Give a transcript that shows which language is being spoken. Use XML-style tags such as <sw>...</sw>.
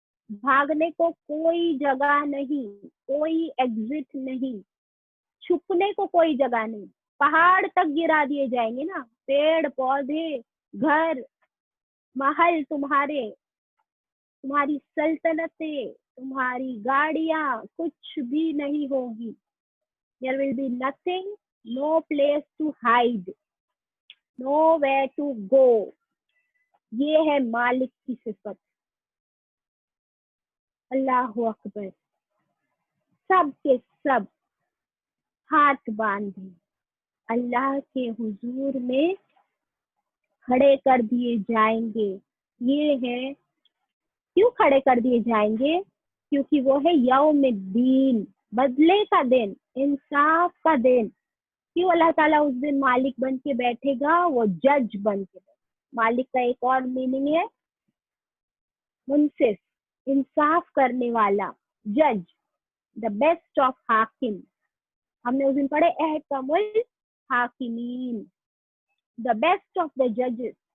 <ur>بھاگنے کو کوئی جگہ نہیں, کوئی ایگزٹ نہیں, چھپنے کو کوئی جگہ نہیں. پہاڑ تک گرا دیے جائیں گے نا, پیڑ پودے, گھر, محل, تمہاری سلطنتیں, تمہاری گاڑیاں, کچھ بھی نہیں ہوگی.</ur> <en>There will be nothing, no place to hide, nowhere to go.</en> <ur>یہ ہے مالک کی صفت. اللہ اکبر. سب کے سب ہاتھ باندھے اللہ کے حضور میں کھڑے کر دیے جائیں گے. یہ ہے, کیوں کھڑے کر دیے جائیں گے؟ کیونکہ وہ ہے یوم الدین, بدلے کا دن, انصاف کا دن. کیوں اللہ تعالیٰ اس دن مالک بن کے بیٹھے گا؟ وہ جج بن کے. مالک کا ایک اور میننگ ہے منصف, انصاف کرنے والا, جج, دا بیسٹ آف حاکم. ہم نے اس دن پڑھے احکم الحاکمین,</ur> <en>The best of the ججز.</en>